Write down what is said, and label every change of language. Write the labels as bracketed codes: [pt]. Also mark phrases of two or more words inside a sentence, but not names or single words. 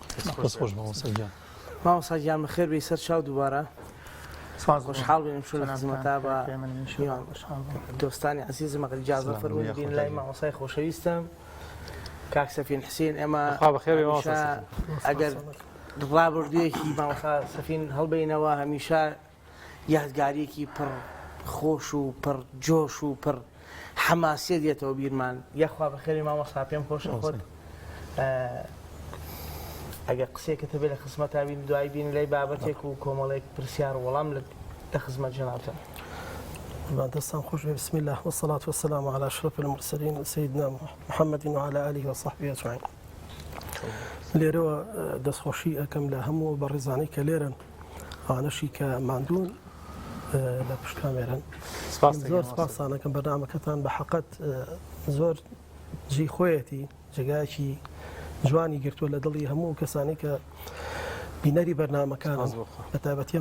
[ckb] مامۆستا گیان بەخێر بێی سەر چاو دووبارە خۆشحاڵ بێنم شو لە خزمەتا بە دۆستانی عزیزم ئەگەر ئیجازە فەرمووی بین لای مامۆستای خۆشەویستم کاک سەفین حسین ئێمە ئەگەر ڕابردوویەکی مامۆستا سەفین هەڵبەینەوە هەمیشە یادگاریەکی پڕ خۆش و پڕ جۆش و پڕ حەماسیە دێتەوە بیرمان یەخوا بەخێری مامۆستا پێم خۆشە خۆت ئەگەر قسێکەکە بێ لە خزمەتا بین دوای بین لای بابەتێک و کۆمەڵێک پرسیار وەڵام لە خزمەت جەنابتە. دەستان خۆش [ar] بسم الله والصلاة والسلام على أشرف المرسلين سيدنا محمد وعلى آله وصحبه أجمعين. [ckb] لێرەوە دەستخۆشی ئەەکەم لە هەموو بەڕێزانەی کە لێرن ئانەشی کە ماندوون لە پشت کامێرن زۆر سپاسانەکەم بەرنامەکەتان بە حەقەت زۆر جێی خۆیەتی جێگایەکی جوانی گرتووە لە دڵی هەموو کەسانی کە بینەری بەرنامەکانن بە تایبەتیان